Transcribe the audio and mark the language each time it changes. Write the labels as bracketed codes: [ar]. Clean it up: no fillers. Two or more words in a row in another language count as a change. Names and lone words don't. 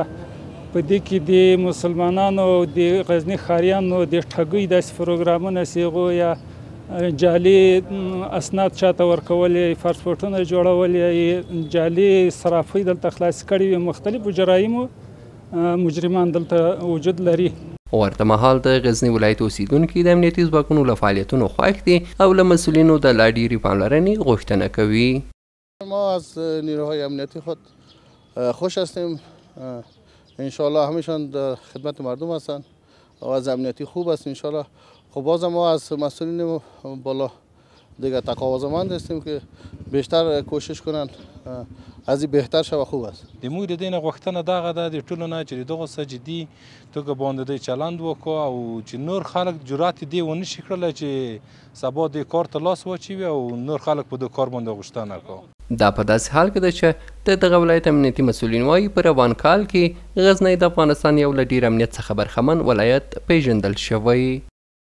[ps] په دې کې د مسلمانانو او د غزني ښاریانو د ټګۍ داسې پروګرامونه چې هغوی یا جعلي اسناد چاته ورکول یا پاسپورټونه جوړول یا جعلي صرافۍ دلته خلاصې کړي وي. مختلفو جرایمو مجرمان دلته وجود لري. ورته مهال د غزني ولایت اوسیدونکي د امنیتي ځواکونو له فعالیتونو خوښ دي او له مسئولینو د لا ډیرې پاملرنې غوښتنه کوي. [fa] ما از نیروهای امنیتی خود خوش هستیم. انشاءالله همشان در خدمت مردم هستند و از امنیتی خوب است. انشاءالله خب باز ما از مسئولین بالا دیگه تقاضامند هستیم که بیشتر کوشش کنند از این بهتر شوه. خوب است. [ps] د موږ د دې نه غوښتنه دغه ده د ټولو نه چې د دغه څه جدي توګه باندې دوی چلند وکړو او چې نور خلک جرأت دې ونه شي کړلی چې سبا دې کار ته لاس واچوي او نور خلک په دې کار باندې غوښتنه کوي. دا په داسې حال کې ده چې د دغه ولایت امنیتي مسؤلین وایي په روان کال کې غزني د افغانستان یو له ډېر امنیت څخه برخمن ولایت پیژندل شوی.